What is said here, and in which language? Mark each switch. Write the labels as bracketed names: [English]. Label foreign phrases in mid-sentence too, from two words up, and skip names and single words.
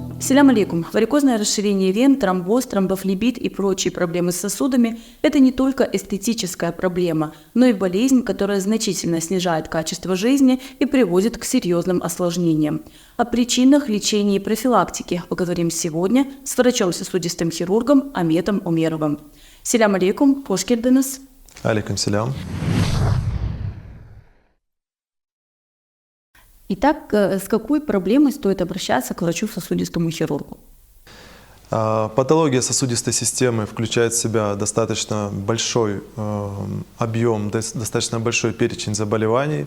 [Crimean Tatar] Селям алейкум. [Russian] Варикозное расширение вен, тромбоз, тромбофлебит и прочие проблемы с сосудами – это не только эстетическая проблема, но и болезнь, которая значительно снижает качество жизни и приводит к серьезным осложнениям. О причинах, лечении и профилактике поговорим сегодня с врачом-сосудистым хирургом Аметом Умеровым. [Crimean Tatar] Селям алейкум, хош келдіңіз. Алейкум селям. [Russian] Итак, с какой проблемой стоит обращаться к врачу-сосудистому хирургу? Патология сосудистой системы включает в себя достаточно большой объем, достаточно большой перечень заболеваний.